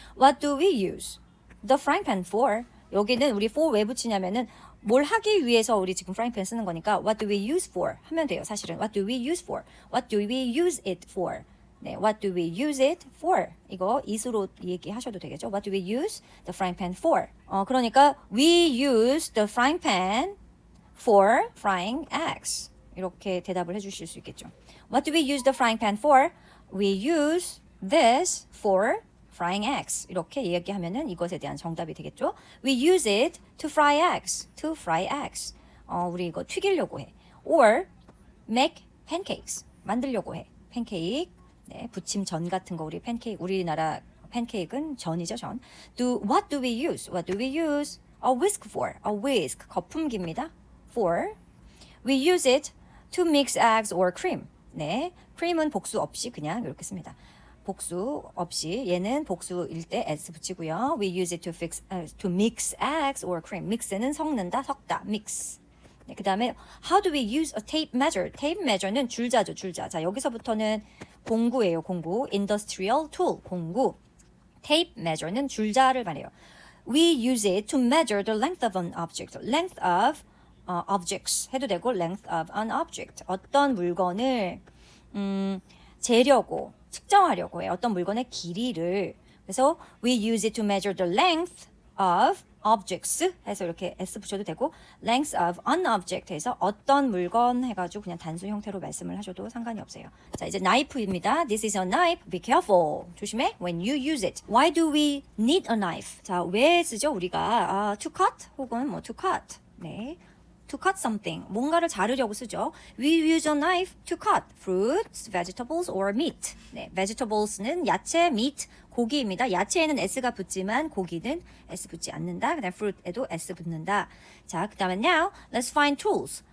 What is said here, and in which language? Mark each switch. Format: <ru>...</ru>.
<en>What do we use the frying pan for?</en> <ko>여기는 우리 for 왜 붙이냐면은 뭘 하기 위해서 우리 지금 프라이팬 쓰는 거니까</ko> <en>what do we use for</en> <ko>하면 돼요.</ko> <en>사실은 what do we use for? What do we use it for? 네, what do we use it for?</en> <ko>이거 it으로 얘기하셔도 되겠죠.</ko> <en>What do we use the frying pan for?</en> <ko>그러니까</ko> <en>we use the frying pan for frying eggs.</en> <ko>이렇게 대답을 해주실 수 있겠죠.</ko> <en>What do we use the frying pan for? We use this for frying eggs.</en> <ko>이렇게 얘기하면은 이것에 대한 정답이 되겠죠.</ko> <en>We use it to fry eggs. To fry eggs.</en> <ko>우리 이거 튀기려고 해.</ko> <en>Or make pancakes.</en> <ko>만들려고 해. 팬케이크. 네, 부침 전 같은 거 우리 팬케이크 우리나라 팬케이크는 전이죠, 전.</ko> <en>What do we use? What do we use a whisk for? A whisk</en> <ko>거품기입니다.</ko> <en>For we use it to mix eggs or cream.</en> <ko>네, cream은 복수 없이 그냥 이렇게 씁니다. 복수 없이 얘는 복수일 때 s 붙이고요.</ko> <en>We use it to mix eggs or cream.</en> <ko>mix는 섞는다, 섞다, mix. 네, 그 다음에</ko> <en>how do we use a tape measure?</en> <ko>tape measure는 줄자죠, 줄자. 자, 여기서부터는 공구예요, 공구.</ko> <en>industrial tool, 공구.</en> <ko>tape measure는 줄자를 말해요.</ko> <en>We use it to measure the length of an object. length of objects 해도 되고 length of an object.</en> <ko>어떤 물건을 재려고 측정하려고 해요. 어떤 물건의 길이를. 그래서</ko> <en>we use it to measure the length of</en> <ko>objects 해서 이렇게 s 붙여도 되고</ko> <en>length of an object</en> <ko>해서 어떤 물건 해가지고 그냥 단순 형태로 말씀을 하셔도 상관이 없어요. 자, 이제 knife입니다.</ko> <en>This is a knife. Be careful.</en> <ko>조심해.</ko> <en>When you use it. Why do we need a knife?</en> <ko>자, 왜 쓰죠? 우리가</ko> <en>to cut</en> <ko>혹은 뭐 to cut. 네. To cut something. 뭔가를 자르려고 쓰죠.</ko> <en>We use a knife to cut fruits, vegetables, or meat.</en> <ko>네, vegetables는 야채, meat, 고기입니다. 야채에는 s가 붙지만 고기는 s 붙지 않는다. 그다음 fruit에도 s 붙는다. 자, 그다음에</ko> <en>now let's find tools.</en>